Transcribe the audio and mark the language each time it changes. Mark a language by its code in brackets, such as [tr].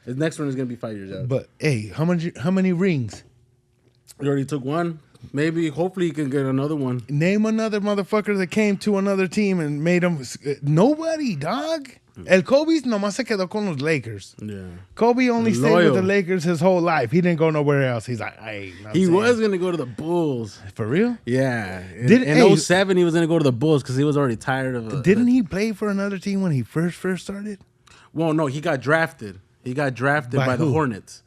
[en] The next one is gonna be 5 years out. But hey, how many rings? He already took one. Maybe, hopefully, he can get another one. Name another motherfucker that came to another team and made them. Nobody, dog. [es] El Kobe nomás se quedó con los Lakers. [en] Yeah. Kobe only stayed with the Lakers his whole life. He didn't go nowhere else. He's like, hey. He was going to go to the Bulls. For real? Yeah. In 07, he was going to go to the Bulls because he was already tired of it. Didn't he play for another team when he first started? Well, no, he got drafted. He got drafted by the Hornets.